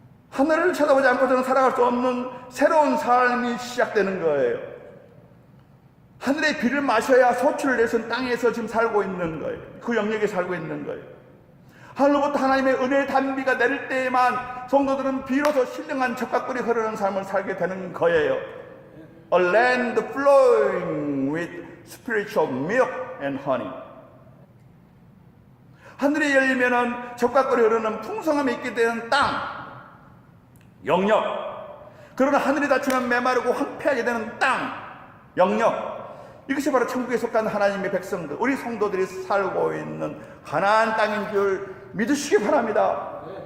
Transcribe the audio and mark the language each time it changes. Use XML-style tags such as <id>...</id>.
<ko>하늘을 쳐다보지 않고서는 살아갈 수 없는 새로운 삶이 시작되는 거예요. 하늘의 비를 마셔야 소출을 내선 땅에서 지금 살고 있는 거예요. 그 영역에 살고 있는 거예요. 하늘로부터 하나님의 은혜의 단비가 내릴 때에만 성도들은 비로소 신령한 적각꿀이 흐르는 삶을 살게 되는 거예요.</ko> <en>A land flowing with spiritual milk and honey.</en> <ko>하늘이 열리면은 적각꿀이 흐르는 풍성함이 있게 되는 땅, 영역. 그러나 하늘이 닫히면 메마르고 황폐하게 되는 땅, 영역. 이것이 바로 천국에 속한 하나님의 백성들, 우리 성도들이 살고 있는 가나안 땅인 줄 믿으시기 바랍니다.</ko>